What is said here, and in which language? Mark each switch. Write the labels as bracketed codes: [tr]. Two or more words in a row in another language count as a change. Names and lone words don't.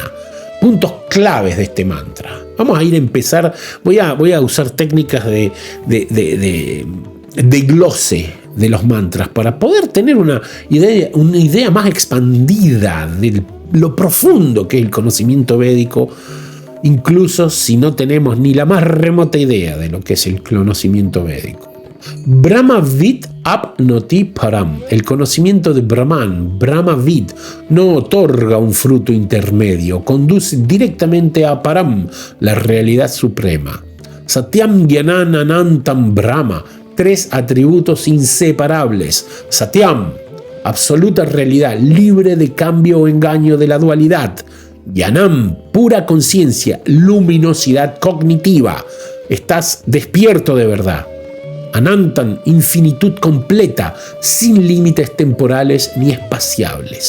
[es] Puntos claves de este mantra. Vamos a ir a empezar, voy a usar técnicas de glose de los mantras para poder tener una idea más expandida de lo profundo que es el conocimiento védico, incluso si no tenemos ni la más remota idea de lo que es el conocimiento védico. [sa] ब्रह्मविद् आप्नोति परम्, [es] el conocimiento de Brahman, Brahmavid, no otorga un fruto intermedio, conduce directamente a Param, la realidad suprema. [sa] सत्यं ज्ञानम् अनन्तं ब्रह्म, 3 [es] atributos inseparables. Satyam, absoluta realidad, libre de cambio o engaño de la dualidad. Jnanam, pura conciencia, luminosidad cognitiva. Estás despierto de verdad. Anantam, infinitud completa, sin límites temporales ni espaciables.